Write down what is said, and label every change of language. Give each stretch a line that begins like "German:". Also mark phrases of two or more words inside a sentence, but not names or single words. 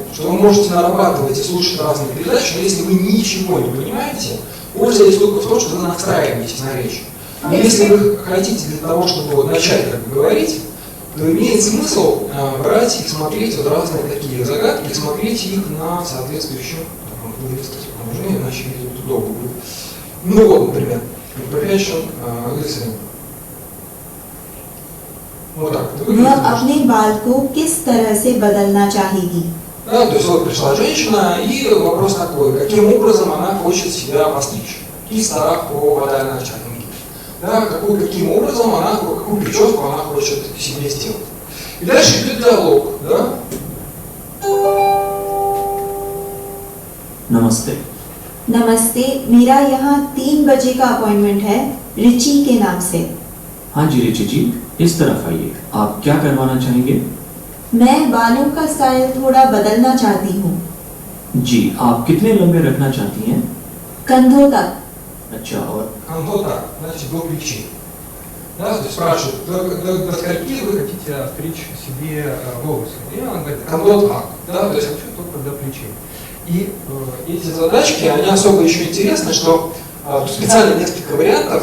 Russian: Что вы можете нарабатывать и слушать разные передачи, но если вы ничего не понимаете, польза есть только в том, что вы настраиваетесь на речь. Но если вы хотите для того, чтобы вот начать как бы говорить, то имеет смысл брать и смотреть вот разные такие загадки, и смотреть их на соответствующем положении, иначе видео долго будет. Ну вот, например,
English: comprehension listening.
Russian: Вот так.
Hindi: वह अपने बाल को किस तरह से बदलना चाहेगी?
Russian: Да, то есть вот пришла женщина, и вопрос такой, каким образом она хочет себя постричь. Киста по ватальной начальнике. Да, каким образом она, какую прическу она хочет себе сделать. И дальше идет диалог, да?
Hindi: नमस्ते। नमस्ते, मेरा यहाँ 3 बजे का अपॉइंटमेंट है रिची के नाम से। हाँ जी रिची जी, इस तरफ आइए। आप क्या करवाना चाहेंगे? मैं बालों का स्टाइल थोड़ा बदलना चाहती हूँ। जी, आप कितने लंबे रखना चाहती हैं? कंधों तक। अच्छा, और
Russian: Контота, значит, до плечей. Да, то есть спрашивают, до скольки вы хотите стричь себе волосы? И она говорит, контота, да, то есть хочу только до плечей. И эти задачки, они особо еще интересны, что тут специально несколько вариантов.